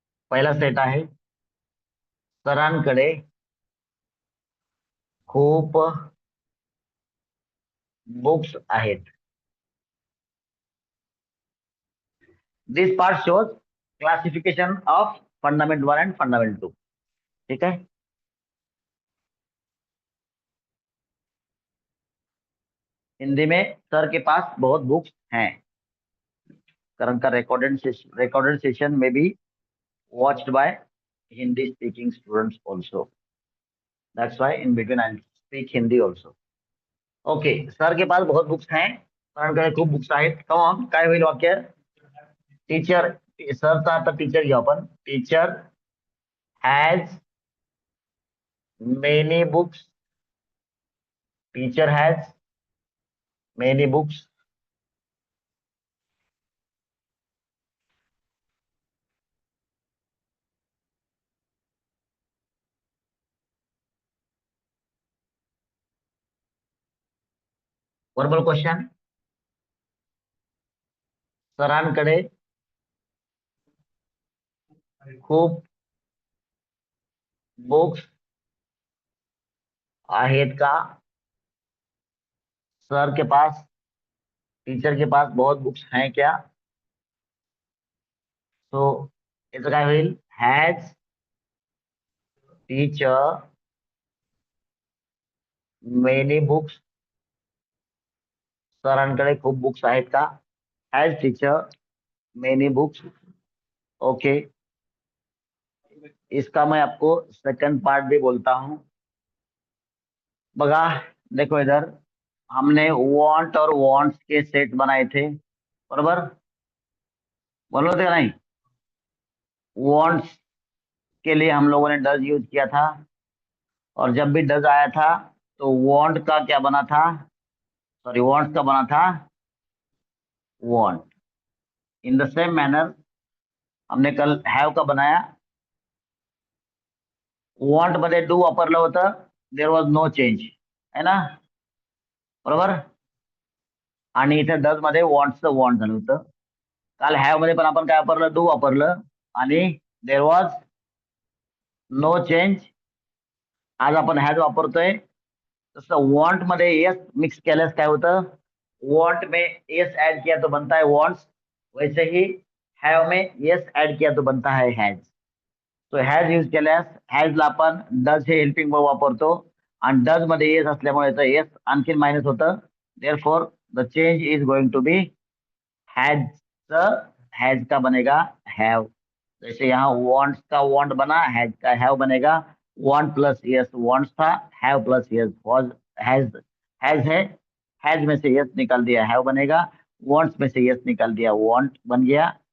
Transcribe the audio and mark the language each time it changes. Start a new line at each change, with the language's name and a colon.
Marathi: पहिला सेट आहे सरांकडे खूप बुक्स आहेत.
English: This part shows classification of fundament 1 and fundament 2.
Hindi: ठीक है. हिंदी में सर के पास बहुत बुक्स हैं. करण का रिकॉर्डेड सेशन में भी
English: watched by Hindi speaking students also. That's why in between I'll speak Hindi also.
Hindi: Okay, sir के पास बहुत बुक्स हैं.
Marathi: सरांकडे खूप बुक्स आहेत.
English: come on
Marathi: काय होईल वाक्य. टीचर सरचा आता टीचर घेऊ आपण.
English: Teacher has many books. Teacher has many books. Verbal question.
Marathi: सरांकडे खूप बुक्स आहेत का.
Hindi: सर के पास, टीचर के पास बहुत बुक्स हैं क्या.
Marathi: तो याचं काय होईल.
English: Has teacher many books.
Marathi: सरांकडे खूप बुक्स आहेत का.
English: Has teacher many books. Okay.
Hindi: इसका मैं आपको सेकंड पार्ट भी बोलता हूं.
Marathi: बघा
Hindi: देखो इधर हमने वांट और वांट्स के सेट बनाए थे.
Marathi: बरोबर
Hindi: बोलो थे नहीं. वांट्स के लिए हम लोगों ने डज यूज किया था. और जब भी डज आया था तो वांट का क्या बना था. सॉरी वांट्स का बना था want. In the same manner हमने कल हैव का बनाया.
Marathi: वॉन्ट मध्ये डू वापरलं होतं.
English: there was no change
Hindi: है ना.
Marathi: बरोबर. आणि इथे डज मध्ये वॉन्टचं वॉन्ट झालं होतं. काल हॅव मध्ये पण आपण काय वापरलं. डू वापरलं आणि
English: There was no change.
Marathi: आज आपण हॅज वापरतोय. तसं वॉन्ट मध्ये येस मिक्स केल्यास काय होतं.
Hindi: वॉन्ट में येस ऐड किया तो बनता है वॉन्ट्स. वैसे ही हैव में येस ऐड किया तो बनता है हैज.
Marathi: तो हॅज यूज केल्यास हॅजला आपण डज हे हेल्पिंग वर्ब वापरतो. आणि डज मध्ये येस असल्यामुळे येस आणखीन मायनस होतं.
English: There for the change is going to be has.
Hindi: Has का बनेगा हैव. जैसे यहाँ वॉन्ट्स का वॉन्ट बना, हैज का हैव बनेगा. वॉन्ट प्लस यस वॉन्ट्स था, have plus yes was has. Has है हैज में से यस निकाल दिया, हैव बनेगा। वांट्स में से यस निकाल दिया, वांट बन गया।